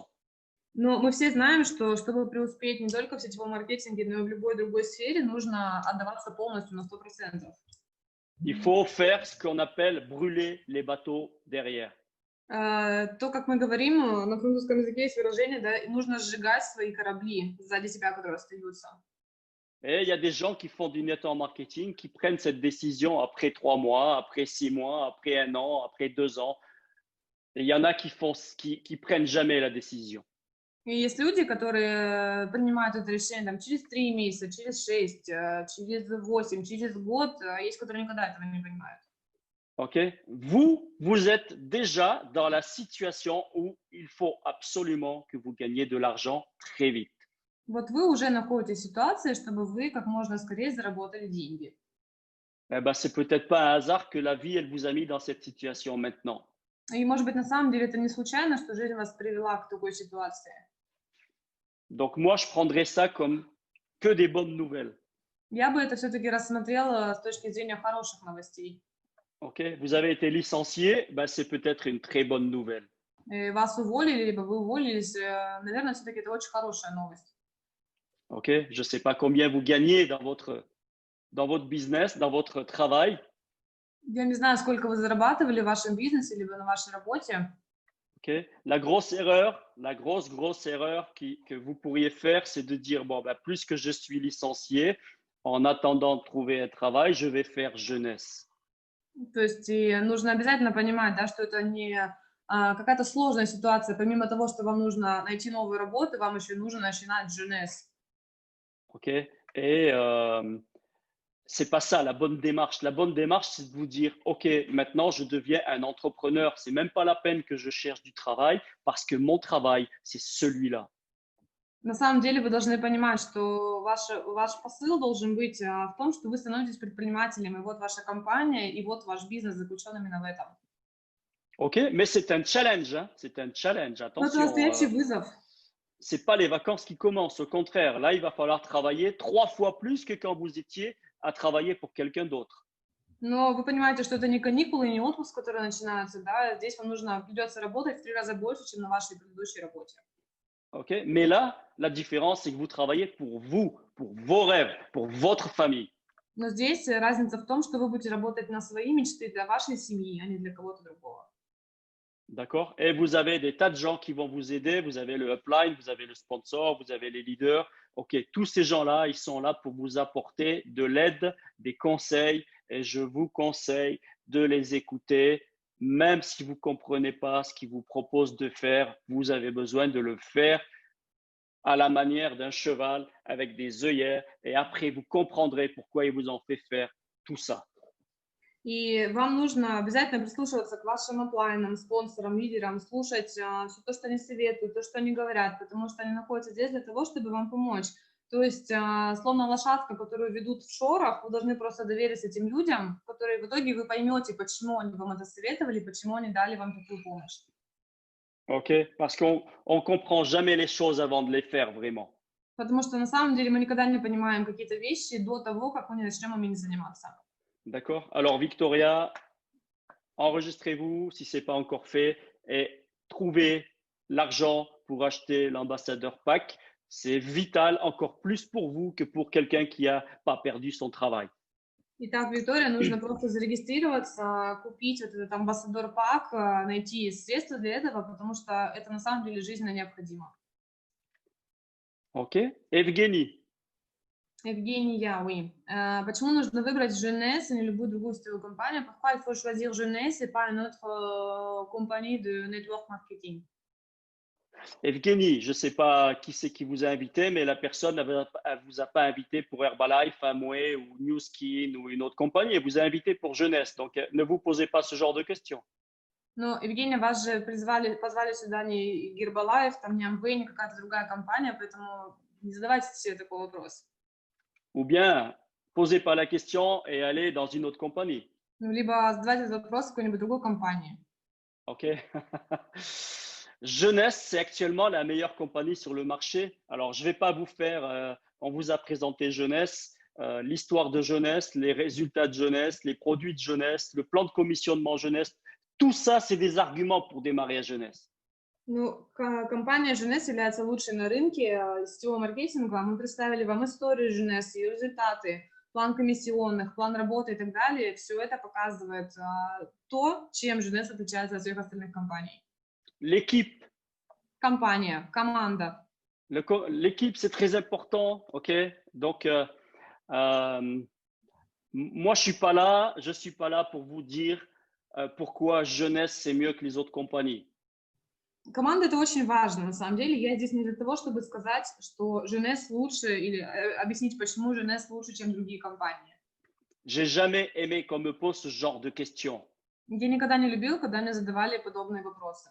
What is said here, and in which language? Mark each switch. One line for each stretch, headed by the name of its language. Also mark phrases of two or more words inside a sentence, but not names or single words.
Russian: Но мы все знаем, что чтобы преуспеть не только в сетевом маркетинге, но и в любой другой сфере, нужно отдаваться полностью на 100%.
French: Il faut faire ce qu'on appelle brûler les bateaux derrière.
Russian: То, как мы говорим, на французском языке есть выражение, да, нужно сжигать свои корабли сзади себя, которые остаются.
French: Et il y a des gens qui font du network marketing qui prennent cette décision après 3 mois, après 6 mois, après 1 an, après 2 ans. Et il y en a qui prennent jamais la décision.
Russian: И есть люди, которые принимают это решение там, через 3 месяца, через 6, через 8, через год, а есть, которые никогда этого не понимают. OK?
French: Vous êtes déjà dans la situation où il faut absolument que vous gagniez de l'argent très vite.
Russian: Вот вы уже находитесь в ситуации, чтобы вы как можно скорее заработали деньги.
French: Eh ben, c'est peut-être pas un hasard que la vie, elle vous a mis dans cette situation maintenant.
Russian: И, может быть, на самом деле это не случайно, что жизнь вас привела к такой ситуации.
French: Donc moi, je prendrais ça comme que des bonnes nouvelles.
Russian: Я бы это все-таки рассмотрела с точки зрения хороших новостей. OK?
French: Vous avez été licencié, ben, c'est peut-être une très bonne nouvelle.
Russian: И вас уволили, либо вы уволились, наверное, все-таки это очень хорошая новость. OK?
French: Je ne sais pas combien vous gagnez dans votre business, dans votre travail.
Russian: Я не знаю, сколько вы зарабатывали в вашем бизнесе, либо на вашей работе. OK?
French: La grosse erreur que vous pourriez faire, c'est de dire, bon, ben, plus que je suis licencié, en attendant de trouver un travail, je vais faire jeunesse.
Russian: То есть и нужно обязательно понимать, да, что это не какая-то сложная ситуация. Помимо того, что вам нужно найти новую работу, вам еще нужно начинать jeunesse. OK?
French: Et c'est pas ça la bonne démarche. La bonne démarche, c'est de vous dire, OK, maintenant je deviens un entrepreneur. C'est même pas la peine que je cherche du travail parce que mon travail, c'est celui-là.
Russian: На самом деле вы должны понимать, что ваш посыл должен быть в том, что вы становитесь предпринимателем, и вот ваша компания, и вот ваш бизнес заключен именно в этом. OK?
French: Mais c'est un challenge, hein? C'est un challenge.
Russian: Но это
French: Attention,
Russian: настоящий вызов.
French: c'est pas les vacances qui commencent. Au contraire, là, il va falloir travailler 3 fois plus que quand vous étiez à travailler pour quelqu'un d'autre.
Russian: Но вы понимаете, что это не каникулы, не отпуск, который начинается, да, здесь вам придется работать в 3 раза больше, чем на вашей предыдущей работе. OK?
French: Mais là, la différence, c'est que vous travaillez pour vous, pour vos rêves, pour votre famille.
Russian: Но здесь разница в том, что вы будете работать на свои мечты для вашей семьи, а не для кого-то другого.
French: D'accord? Et vous avez des tas de gens qui vont vous aider. Vous avez le upline, vous avez le sponsor, vous avez les leaders. OK, tous ces gens-là, ils sont là pour vous apporter de l'aide, des conseils. Et je vous conseille de les écouter. Même si vous ne comprenez pas ce qu'ils vous proposent de faire, vous avez besoin de le faire à la manière d'un cheval avec des œillères. Et après, vous comprendrez pourquoi ils vous ont fait faire tout ça.
Russian: И вам нужно обязательно прислушиваться к вашим оплайнам, спонсорам, лидерам, слушать все то, что они советуют, то, что они говорят, потому что они находятся здесь для того, чтобы вам помочь. То есть, словно лошадка, которую ведут в шорах, вы должны просто довериться этим людям, которые в итоге вы поймете, почему они вам это советовали, почему они дали вам такую помощь. OK?
French: Parce qu'on ne comprend jamais les choses avant de les faire vraiment.
Russian: Потому что на самом деле мы никогда не понимаем какие-то вещи до того, как мы не начнем ими заниматься.
French: D'accord? Alors, Victoria, enregistrez-vous si ce n'est pas encore fait et trouvez l'argent pour acheter l'ambassadeur pack. C'est vital encore plus pour vous que pour quelqu'un qui n'a pas perdu son travail.
Russian: Итак, Виктория, нужно просто зарегистрироваться, купить вот этот амбассадор пак, найти средства для этого, потому что это на самом деле жизненно необходимо.
French: OK? Evgeny,
Russian: Евгения, oui. Почему нужно выбрать Jeunesse, а не любую другую сетевую компанию?
French: Pourquoi il faut choisir Jeunesse et pas une autre compagnie de network marketing? Evgeny, je ne sais pas qui c'est qui vous a invité, mais la personne ne vous a pas invité pour Herbalife, Amway ou New Skin ou une autre compagnie. Elle vous a invité pour jeunesse. Donc, ne vous posez pas ce genre de questions.
Russian: Но, Евгения, вас же позвали сюда не Herbalife, там не Amway, не какая-то другая компания, поэтому не задавайте себе такой вопрос.
French: Ou bien, posez pas la question et allez dans une autre compagnie.
Russian: Ну, либо задавать этот вопрос какой-нибудь другой компании. OK.
French: Jeunesse, c'est actuellement la meilleure compagnie sur le marché. Alors, je ne vais pas vous faire, on vous a présenté Jeunesse, l'histoire de Jeunesse, les résultats de Jeunesse, les produits de Jeunesse, le plan de commissionnement Jeunesse. Tout ça, c'est des arguments pour démarrer à Jeunesse.
Russian: Ну, компания Jeunesse является лучшей на рынке сетевого маркетинга. Мы представили вам историю Jeunesse, ее результаты, план комиссионных, план работы и так далее. Все это показывает то, чем Jeunesse отличается от всех остальных компаний.
French: L'équipe.
Russian: Компания, команда.
French: L'équipe, c'est très important, OK? Donc, moi, je suis pas là pour vous dire pourquoi Jeunesse, c'est mieux que les autres compagnies.
Russian: Команда это очень важно, на самом деле. Я здесь не для того, чтобы сказать, что Jeunesse лучше или объяснить, почему Jeunesse лучше, чем другие компании.
French: J'ai jamais aimé qu'on me pose ce genre de questions.
Russian: Я никогда не любил, когда мне задавали подобные вопросы.